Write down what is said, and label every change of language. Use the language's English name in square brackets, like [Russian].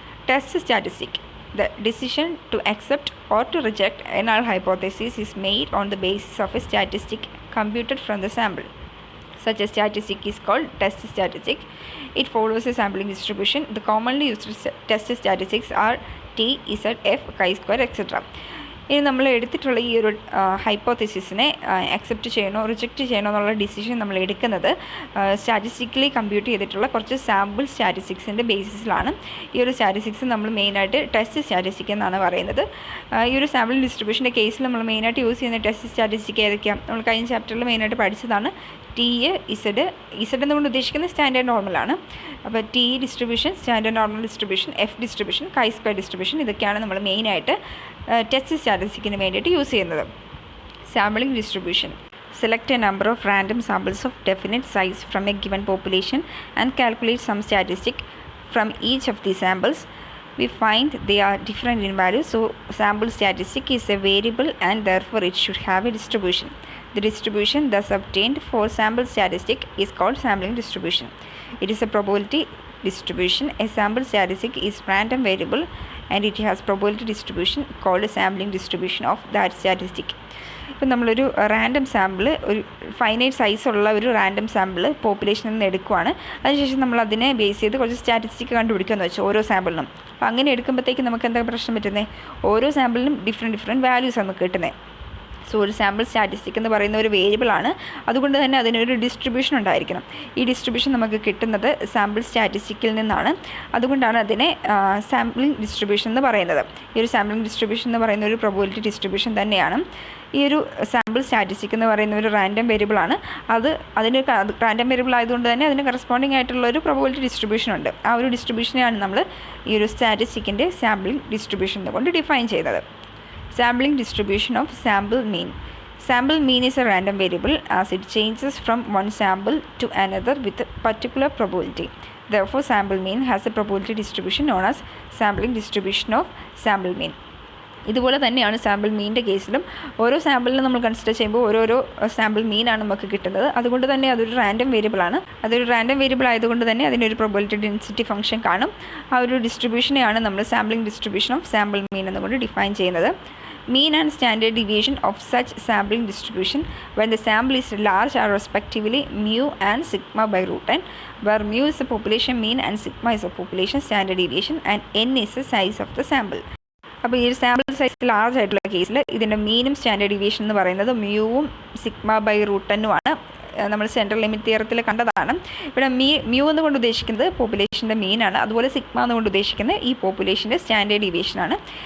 [English] Test statistic. The decision to accept or to reject a null hypothesis is made on the basis of a statistic computed from the sample. such a statistic is called test statistic. It follows a sampling distribution. The commonly used test statistics are T, Z, F, chi-square, etc. [Malayalam] ഇനി നമ്മൾ എടുത്തിട്ടുള്ള ഈ ഒരു ഹൈപ്പോത്തസിസിനെ accept ചെയ്യണോ reject ചെയ്യണോ എന്നുള്ള decision നമ്മൾ എടുക്കുന്നത് സ്റ്റാറ്റിസ്റ്റിക്കലി കമ്പ്യൂട്ട് ചെയ്തിട്ടുള്ള കുറച്ച് സാമ്പിൾ സ്റ്റാറ്റിസ്റ്റിക്സിൻ്റെ ബേസിസിലാണ്. ഈ ഒരു സ്റ്റാറ്റിസ്റ്റിക്സ് നമ്മൾ മെയിനായിട്ട് ടെസ്റ്റ് സ്റ്റാറ്റിസ്റ്റിക് എന്നാണ് പറയുന്നത്. ഈ ഒരു സാമ്പിൾ ഡിസ്ട്രിബ്യൂഷൻ്റെ കേസിൽ നമ്മൾ മെയിനായിട്ട് യൂസ് ചെയ്യുന്ന ടെസ്റ്റ് സ്റ്റാറ്റിസ്റ്റിക് ഏതൊക്കെയാണ്? നമ്മൾ കഴിഞ്ഞ ചാപ്റ്ററിൽ മെയിനായിട്ട് പഠിച്ചതാണ്. ടി, ഇസഡ് എന്നുകൊണ്ട് ഉദ്ദേശിക്കുന്നത് സ്റ്റാൻഡേർഡ് നോർമലാണ്. അപ്പോൾ T distribution, standard normal distribution, F distribution, chi square distribution, ഇതൊക്കെയാണ് നമ്മൾ മെയിനായിട്ട് ടെസ്റ്റ് സ്റ്റാറ്റിസ്റ്റിക്കിന് വേണ്ടിയിട്ട് യൂസ് ചെയ്യുന്നത്. [English] Sampling distribution. Select a number of random samples of definite size from a given population and calculate some statistic from each of these samples. We find they are different in value, so sample statistic is a variable and therefore it should have a distribution. The distribution thus obtained for sample statistic is called sampling distribution. It is a probability distribution. A sample statistic is random variable and it has probability distribution called a sampling distribution of that statistic. [Malayalam] ഇപ്പം നമ്മളൊരു random sample, ഒരു finite സൈസുള്ള ഒരു random sample പോപ്പുലേഷനിൽ നിന്ന് എടുക്കുവാണ്. അതിനുശേഷം നമ്മൾ അതിനെ base ചെയ്ത് കുറച്ച് സ്റ്റാറ്റിസ്റ്റിക് കണ്ടുപിടിക്കുകയെന്ന് വെച്ചാൽ ഓരോ സാമ്പിളിനും. അപ്പോൾ അങ്ങനെ എടുക്കുമ്പോഴത്തേക്ക് നമുക്ക് എന്താ പ്രശ്നം പറ്റുന്നത്? ഓരോ സാമ്പിളിനും ഡിഫറെൻറ്റ് വാല്യൂസ് നമുക്ക് കിട്ടുന്നത്. സോ ഒരു സാമ്പിൾ സ്റ്റാറ്റിസ്റ്റിക് എന്ന് പറയുന്ന ഒരു വേരിയബിളാണ്. അതുകൊണ്ട് തന്നെ അതിനൊരു ഡിസ്ട്രിബ്യൂഷൻ ഉണ്ടായിരിക്കണം. ഈ ഡിസ്ട്രിബ്യൂഷൻ നമുക്ക് കിട്ടുന്നത് സാമ്പിൾ സ്റ്റാറ്റിസ്റ്റിക്കിൽ നിന്നാണ്. അതുകൊണ്ടാണ് അതിനെ സാമ്പിളിംഗ് ഡിസ്ട്രിബ്യൂഷൻ എന്ന് പറയുന്നത്. ഈ ഒരു സാമ്പിളിംഗ് ഡിസ്ട്രിബ്യൂഷൻ എന്ന് പറയുന്ന ഒരു പ്രോബബിലിറ്റി ഡിസ്ട്രിബ്യൂഷൻ തന്നെയാണ്. ഈ ഒരു സാമ്പിൾ സ്റ്റാറ്റിസ്റ്റിക് എന്ന് പറയുന്ന ഒരു റാൻഡം വേരിയബിളാണ്. അതിന് റാൻഡം വേരിയബിൾ ആയതുകൊണ്ട് തന്നെ അതിന് കറസ്പോണ്ടിങ് ആയിട്ടുള്ള ഒരു പ്രോബബിലിറ്റി ഡിസ്ട്രിബ്യൂഷൻ ഉണ്ട്. ആ ഒരു ഡിസ്ട്രിബ്യൂഷനെയാണ് നമ്മൾ ഈ ഒരു സ്റ്റാറ്റിസ്റ്റിക്കിൻ്റെ സാമ്പിളിംഗ് ഡിസ്ട്രിബ്യൂഷൻ കൊണ്ട് ഡിഫൈൻ ചെയ്തത്. [English] Sampling distribution of sample mean. Sample mean is a random variable as it changes from one sample to another with a particular probability. Therefore, sample mean has a probability distribution known as sampling distribution of sample mean. [Malayalam] ഇതുപോലെ തന്നെയാണ് sample മീനിൻ്റെ കേസിലും. ഓരോ സാമ്പിളിനും നമ്മൾ consider ചെയ്യുമ്പോൾ ഓരോരോ sample മീനാണ് നമുക്ക് കിട്ടുന്നത്. അതുകൊണ്ട് തന്നെ അതൊരു റാൻഡം വേരിയബിളാണ്. അതൊരു റാൻഡം വേരിയബിൾ ആയതുകൊണ്ട് തന്നെ അതിനൊരു പ്രോബബിലിറ്റി ഡെൻസിറ്റി ഫംഗ്ഷൻ കാണും. ആ ഒരു ഡിസ്ട്രിബ്യൂഷനെയാണ് നമ്മൾ സാമ്പിളിംഗ് ഡിസ്ട്രിബ്യൂഷൻ ഓഫ് സാമ്പിൾ മീൻ എന്നുകൊണ്ട് ഡിഫൈൻ ചെയ്യുന്നത്. [English] Mean and standard deviation of such sampling distribution when the sample is large are respectively mu and sigma by root n, where mu is the population mean and sigma is the population standard deviation and n is the size of the sample. [Malayalam] അപ്പോൾ ഈ ഒരു sample size large ആയിട്ടുള്ള കേസിൽ ഇതിൻ്റെ മീനും standard deviation എന്ന് പറയുന്നത് മ്യൂവും sigma by root എന്നുമാണ്. നമ്മൾ സെൻട്രൽ ലിമിറ്റ് തിയറത്തിൽ കണ്ടതാണ്. ഇവിടെ മ്യൂ എന്നുകൊണ്ട് ഉദ്ദേശിക്കുന്നത് പോപ്പുലേഷൻ്റെ മീനാണ്. അതുപോലെ സിഗ്മ എന്നുകൊണ്ട് ഉദ്ദേശിക്കുന്നത് ഈ പോപ്പുലേഷൻ്റെ സ്റ്റാൻഡേർഡ് ഡീവിയേഷനാണ്.